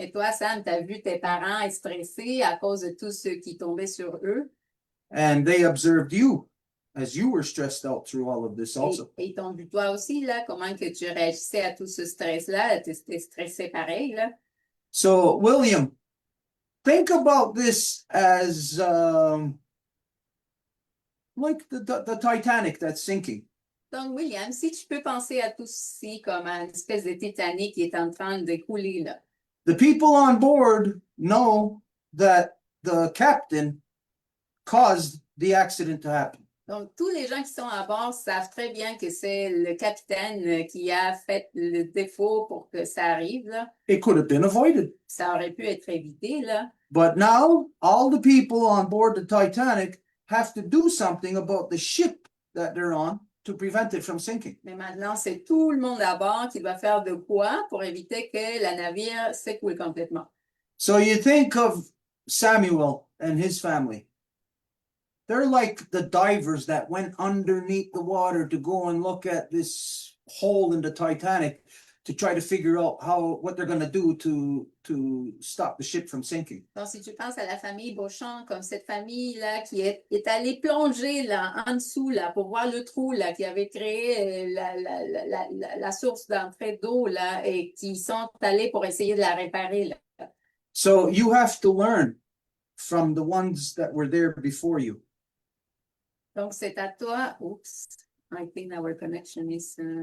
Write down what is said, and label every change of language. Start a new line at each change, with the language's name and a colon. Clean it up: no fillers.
French: Et toi, Sam, tu as vu tes parents être stressés à cause de tout ce qui tombait sur eux.
English: And they observed you as you were stressed out through all of this also.
French: Et ils t'ont vu toi aussi, là, comment que tu réagissais à tout ce stress-là. Tu étais stressé pareil, là.
English: So, William, think about this as like the Titanic that's sinking.
French: Donc, William, si tu peux penser à tout ceci comme une espèce de Titanic qui est en train de couler, là.
English: The people on board know that the captain caused the accident to happen.
French: Donc, tous les gens qui sont à bord savent très bien que c'est le capitaine qui a fait le défaut pour que ça arrive, là.
English: It could have been avoided.
French: Ça aurait pu être évité, là.
English: But now, all the people on board the Titanic have to do something about the ship that they're on to prevent it from sinking.
French: Mais maintenant, c'est tout le monde à bord qui doit faire de quoi pour éviter que la navire s'écoule complètement.
English: So you think of Samuel and his family. They're like the divers that went underneath the water to go and look at this hole in the Titanic to try to figure out what they're going to do to stop the ship from sinking.
French: Donc, si tu penses à la famille Beauchamp, comme cette famille-là qui est allée plonger là, en dessous là, pour voir le trou là, qui avait créé la source d'entrée d'eau là, et qui sont allés pour essayer de la réparer. Là.
English: So you have to learn from the ones that were there before you.
French: Donc, c'est à toi.
English: Oops, I think our connection is.